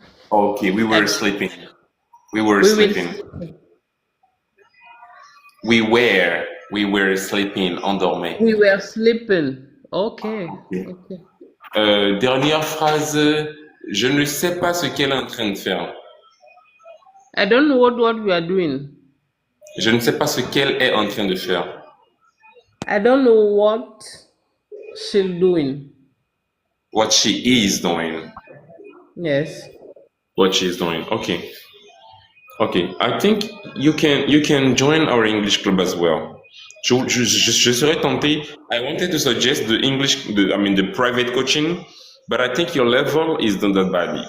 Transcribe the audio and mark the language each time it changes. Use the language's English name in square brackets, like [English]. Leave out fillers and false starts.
[English] Ok, we were sleeping. We were We will sleeping. We were sleeping. [French] On dormait. [English] We were sleeping. Okay. Okay. [French] Dernière phrase. Je ne sais pas ce qu'elle est en train de faire. [English] I don't know what we are doing. [French] Je ne sais pas ce qu'elle est en train de faire. [English] I don't know what she's doing. What she is doing. Yes. What she is doing. Okay. Okay. I think you can join our English club as well. [French] Je serais tenté. [English] I wanted to suggest the private coaching, but I think your level is not that bad.